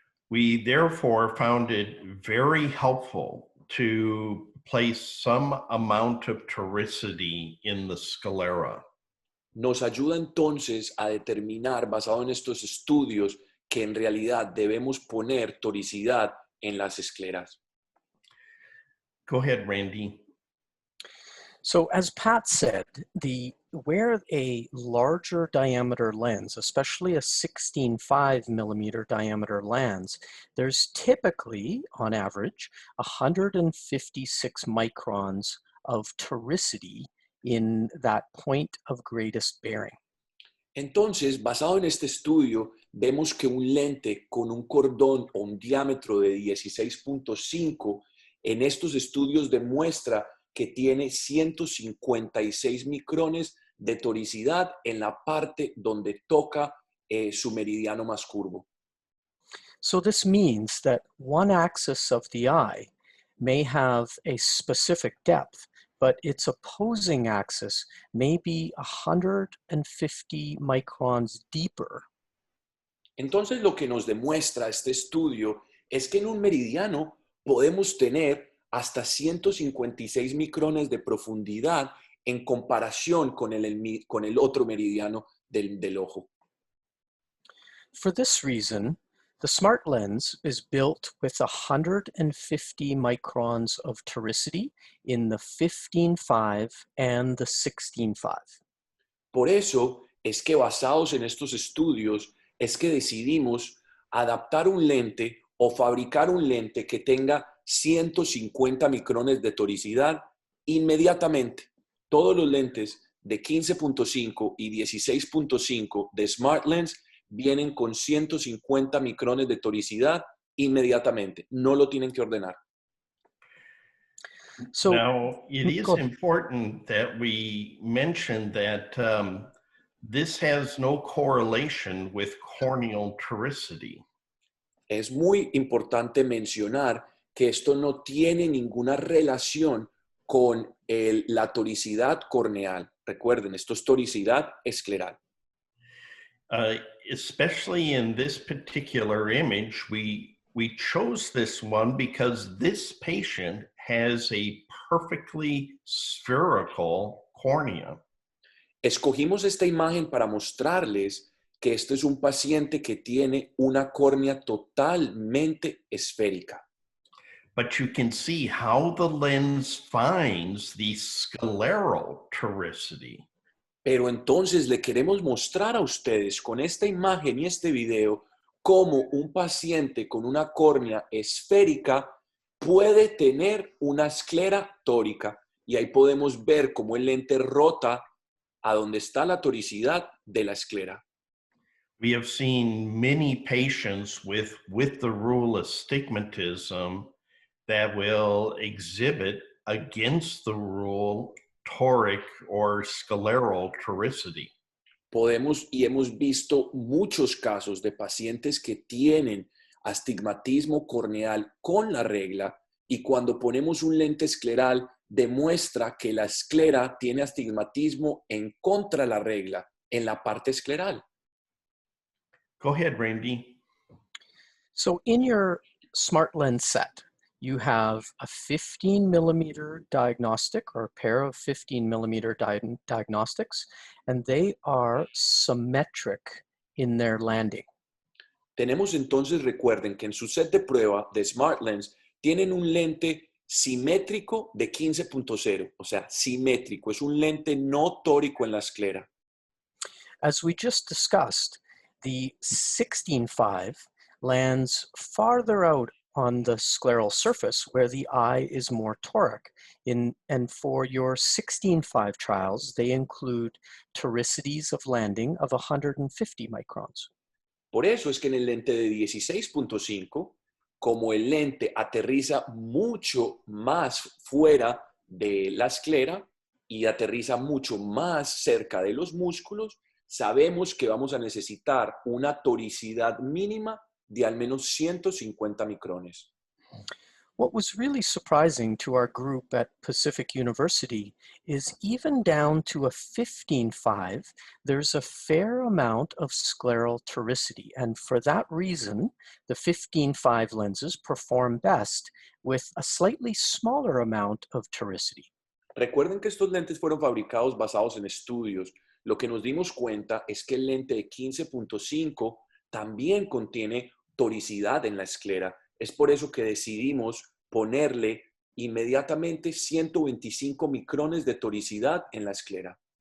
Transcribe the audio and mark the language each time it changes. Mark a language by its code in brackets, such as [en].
[en] We therefore found it very helpful to place some amount of toricity in the sclera. [es] Nos ayuda entonces a determinar, basado en estos estudios, que en realidad debemos poner toricidad en las escleras. [en] Go ahead, Randy. So as Pat said, where a larger diameter lens, especially a 16.5 millimeter diameter lens, there's typically, on average, 156 microns of toricity in that point of greatest bearing. [es] Entonces, basado en este estudio, vemos que un lente con un cordón o un diámetro de 16.5, en estos estudios demuestra que tiene 156 micrones de toricidad en la parte donde toca su meridiano más curvo. [en] So this means that one axis of the eye may have a specific depth, but its opposing axis may be 150 microns deeper. [es] Entonces, lo que nos demuestra este estudio es que en un meridiano podemos tener hasta 156 micrones de profundidad en comparación con el otro meridiano del ojo. [en] For this reason, the smart lens is built with 150 microns of toricity in the 15.5 and the 16.5. [es] Por eso es que basados en estos estudios es que decidimos adaptar un lente o fabricar un lente que tenga 150 micrones de toricidad inmediatamente. Todos los lentes de 15.5 y 16.5 de Smart Lens vienen con 150 micrones de toricidad inmediatamente. No lo tienen que ordenar. [en] So, now, it is important that we mention that this has no correlation with corneal toricity. [es] Es muy importante mencionar que esto no tiene ninguna relación con la toricidad corneal. Recuerden, esto es toricidad escleral. [en] Especially in this particular image, we chose this one because this patient has a perfectly spherical cornea. [es] Escogimos esta imagen para mostrarles que este es un paciente que tiene una córnea totalmente esférica. [en] But you can see how the lens finds the scleral toricity. [es] Pero entonces le queremos mostrar a ustedes con esta imagen y este video cómo un paciente con una córnea esférica puede tener una esclera tórica. Y ahí podemos ver cómo el lente rota a donde está la toricidad de la esclera. [en] We have seen many patients with the rule astigmatism that will exhibit against the rule toric or scleral toricity. [es] Podemos y hemos visto muchos casos de pacientes que tienen astigmatismo corneal con la regla y cuando ponemos un lente escleral demuestra que la esclera tiene astigmatismo en contra de la regla en la parte escleral. [en] Go ahead, Randy. So in your smart lens set, you have a 15 millimeter diagnostic or a pair of 15 millimeter diagnostics, and they are symmetric in their landing. [es] Tenemos entonces, recuerden que en su set de prueba de Smart Lens tienen un lente simétrico de 15.0, o sea, simétrico, es un lente no tórico en la esclera. [en] As we just discussed, the 16.5 lands farther out on the scleral surface where the eye is more toric. And for your 16.5 trials, they include toricities of landing of 150 microns. [es] Por eso es que en el lente de 16.5, como el lente aterriza mucho más fuera de la esclera y aterriza mucho más cerca de los músculos, sabemos que vamos a necesitar una toricidad mínima de al menos 150 micrones. [en] What was really surprising to our group at Pacific University is even down to a 15.5, there's a fair amount of scleral toricity. And for that reason, the 15.5 lenses perform best with a slightly smaller amount of toricity. [es] Recuerden que estos lentes fueron fabricados basados en estudios. Lo que nos dimos cuenta es que el lente de 15.5 también contiene toricidad en la esclera. Es por eso que decidimos ponerle inmediatamente 125 micrones de toricidad en la esclera.